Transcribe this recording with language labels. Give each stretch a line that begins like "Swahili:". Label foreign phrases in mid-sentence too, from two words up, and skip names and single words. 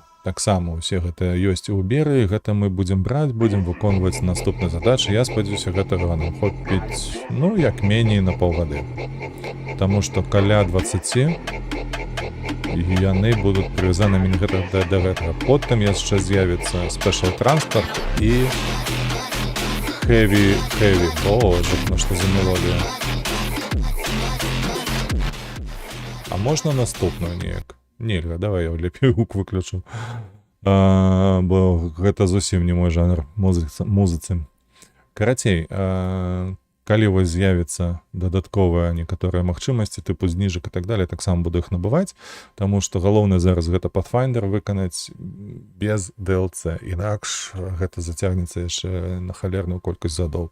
Belarusian: Таксама ўсе гэта ёсць у Берыі, гэта мы будзем браць, будзем выконваць наступныя задачы. Я спадзяюся, гэтага нам хопіць, ну, як меней на паўгады. Таму што каля 20 яны будуць прывязанымі да гэтага. Потым яшчэ з'явіцца спешл транспорт і heavy. Боже, ну што за мелодія. А можна наступную неяк? Нельга, давай я лепей гук выключу. Бо гэта зусім не мой жанр музыцы. Карацей, калі вось з'явіцца дадатковыя некаторыя магчымасці, тыпу зніжак і так далее, таксама буду іх набываць, таму што галоўнае зараз гэта Pathfinder выканаць без DLC, інакш гэта зацягнецца яшчэ на халерную колькасць задоў.